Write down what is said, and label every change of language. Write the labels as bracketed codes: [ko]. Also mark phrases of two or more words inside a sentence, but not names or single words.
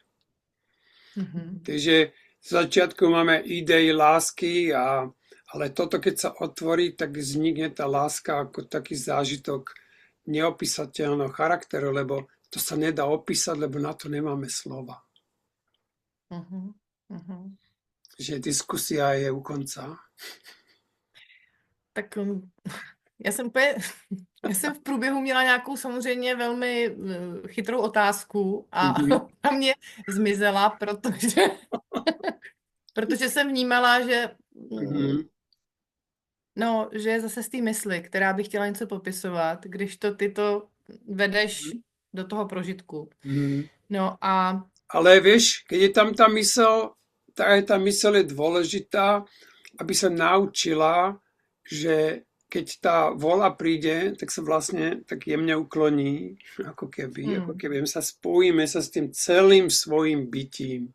[sk] Takže v začiatku máme idei lásky, ale toto, keď sa otvorí, tak vznikne tá láska ako taký zážitok neopísateľného charakteru, lebo to sa nedá opísať, lebo na to nemáme slova. Že diskusia je u konca. [cs] Tak já jsem v průběhu měla nějakou samozřejmě velmi chytrou otázku a na mě zmizela, protože jsem vnímala, že že je zase z té mysli, která by chtěla něco popisovat, když ty to vedeš do toho prožitku. No a... [sk] Ale vieš, keď je tam tá mysel, tá mysel je dôležitá, aby sa naučila, že keď tá vôľa príde, tak sa vlastne tak jemne ukloní, ako keby sa spojíme sa s tým celým svojim bytím.